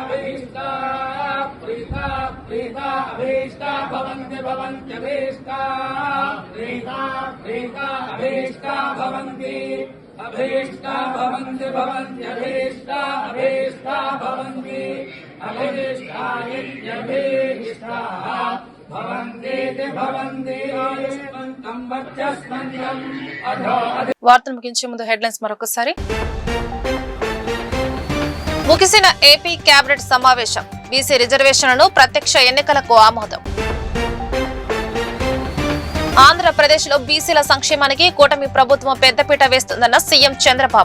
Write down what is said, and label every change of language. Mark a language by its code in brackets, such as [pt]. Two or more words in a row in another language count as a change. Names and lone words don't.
[sa] प्रीता अभीष्टा भवन्त्यभीष्टा प्रीता अभीष्टा भवन्ति अभीष्टा भवन्त्यभीष्टा भवन्ति अभीष्टा इत्यभीष्टा भवन्ति आयुष्मन्तं वर्चस्मन्तं अधो [te] వార్తలు ముగించే ముందు హెడ్లైన్స్ మరొకసారి. ముగిసిన ఏపీ కేబినెట్ సమావేశం. బీసీ రిజర్వేషన్లను ప్రత్యక్ష ఎన్నికలకు ఆమోదం. ఆంధ్రప్రదేశ్ లో బీసీల సంక్షేమానికి కూటమి ప్రభుత్వం పెద్దపీట వేస్తుందన్న సీఎం చంద్రబాబు.